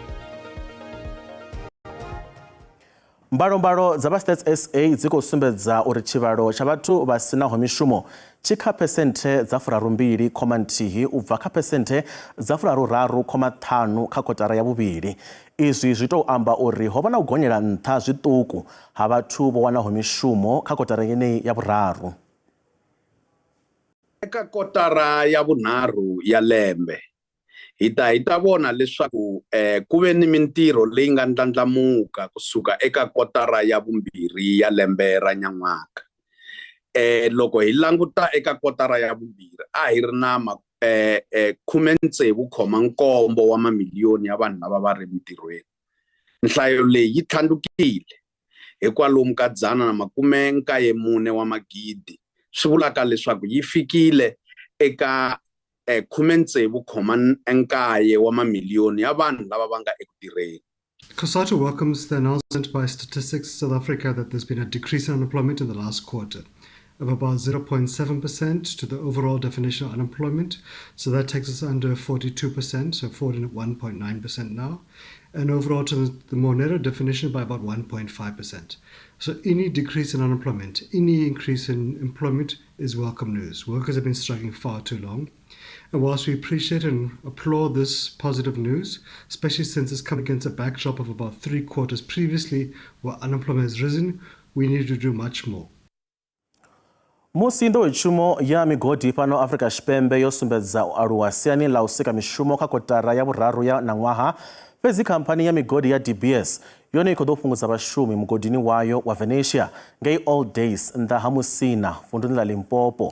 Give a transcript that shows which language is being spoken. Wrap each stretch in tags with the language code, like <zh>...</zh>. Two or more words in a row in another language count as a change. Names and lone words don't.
<ve>Mbalombalo dza Stats SA dzi khou sumbedza uri tshivhalo tsha vhathu vha sinaho mishumo tshi kha phesenthe dza 32.1 u bva kha phesenthe dza 33.5 kha kotara ya vhuvhili. Izwi zwi tou amba uri ho vha na u gonyela nṱha zwiṱuku ha vhathu vho wanaho mishumo kha kotara yeneyi ya vhuraru.</ve> <ts>Eka kotara ya vunharhu ya lembe hi ta vona leswaku ku ve ni mintirho leyi nga ndlandlamuka kusuka eka kotara ya vumbirhi ya lembe ra nyan'waka. Loko hi languta eka kotara ya vumbirhi a hi ri na 16.7 wa mamiliyoni ya vanhu lava va ri mintirhweni. Nhlayo leyi yi tlhandlukile hi kwalomu ka 194 wa magidi, swi vulaka leswaku yi fikile eka 16.9 wa mamiliyoni ya vanhu lava va nga eku tirheni.</ts> <en>COSATU welcomes the announcement by Statistics South Africa that there's been a decrease in unemployment in the last quarter of about 0.7% to the overall definition of unemployment. So that takes us under 42%, so 41.9% now. And overall to the more narrow definition by about 1.5%. So any decrease in unemployment, any increase in employment is welcome news. Workers have been struggling far too long. And whilst we appreciate and applaud this positive news, especially since it's come against a backdrop of about 3 quarters previously where unemployment has risen, we need to do much more.</en> <ve>Musi nḓowetshumo ya migodi fhano Afrika Tshipembe yo sumbedza u aluwa siani ḽa u sika mishumo kha kotara ya vhuraru ya ṋaṅwaha, fhedzi khamphani ya migodi ya DBS yone i khou ḓo fhungudza vhashumi mugodini wayo wa Venetia ngei All Days nnḓa ha Musina vunḓuni ḽa Limpopo.</ve>